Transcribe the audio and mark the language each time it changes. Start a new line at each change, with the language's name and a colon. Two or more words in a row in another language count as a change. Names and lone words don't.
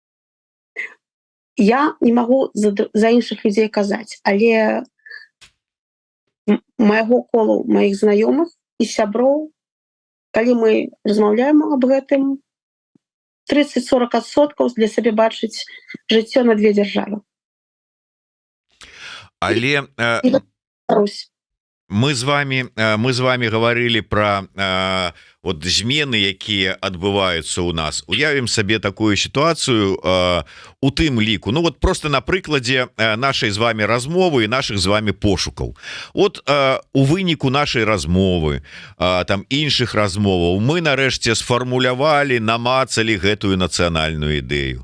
Belarusian: Я не магу за іншых людзей казаць, але майго колу, маіх знаёмых і сяброў, калі мы размаўляем аб гэтым, 30-40% для сабе бачыць жыццё на 2 дзяржавы. Але мы з
Russian: вами говорили
Belarusian: про вот змены, якія адбываюцца ў нас. Уявім сабе такую сітуацыю у тым ліку. Ну вот просто на прыкладзе нашай з вами размовы і наших з вами пошукаў. Вот у выніку нашай размовы, там іншых размоваў, мы нарэшце сфармулявалі, намацалі гэтую нацыянальную ідэю.